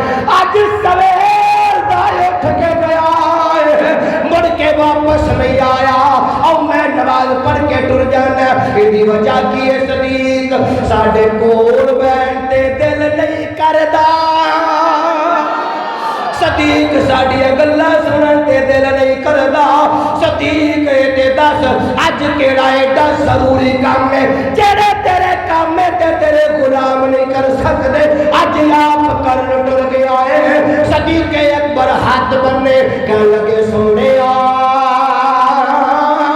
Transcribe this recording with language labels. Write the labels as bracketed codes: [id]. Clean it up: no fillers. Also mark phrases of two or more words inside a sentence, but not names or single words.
[pa] اج سویر دا اٹھ کے گیا ہے، مڑ کے واپس نہیں آیا، اور میں نماز پڑھ کے ٹر جانا ہے، یہ وجہ کی ہے صدیق ساڈے کول بیٹھتے دل نہیں کردا، صدیق ساڈیاں گلاں سنن تے دل نہیں کردا، صدیق تے دس اج کیڑا ایڈا ضروری کام ہے جڑے تیرے کام تے تیرے غلام نہیں کر سکدے، اج آپ کرن ٹر گیا ہے۔ صدیق اکبر ہاتھ بننے کہنے لگے سونیا